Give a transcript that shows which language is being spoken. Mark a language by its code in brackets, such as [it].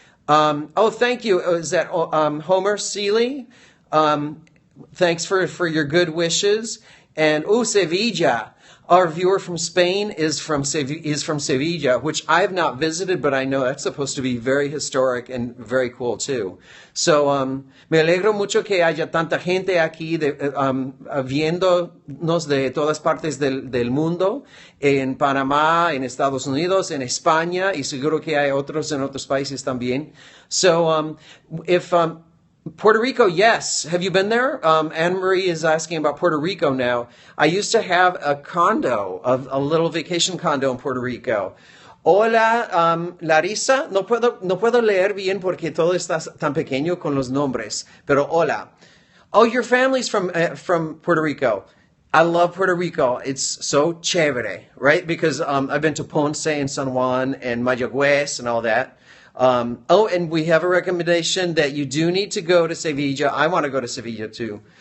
[en] Thank you. Is that Homer Seeley? Thanks for your good wishes. And Sevilla. Our viewer from Spain is from Sevilla, which I have not visited, but I know that's supposed to be very historic and very cool too. [es] So me alegro mucho que haya tanta gente aquí viéndonos de todas partes del mundo, en Panamá, en Estados Unidos, en España, y seguro que hay otros en otros países también. [en] So if Puerto Rico, yes. Have you been there? Anne-Marie is asking about Puerto Rico now. I used to have a little vacation condo in Puerto Rico. [es] Hola, Larissa. No puedo leer bien porque todo está tan pequeño con los nombres. Pero hola. [en] Oh, your family's from Puerto Rico. I love Puerto Rico. It's so chévere, right? Because I've been to Ponce and San Juan and Mayagüez and all that. And we have a recommendation that you do need to go to Sevilla. I want to go to Sevilla too.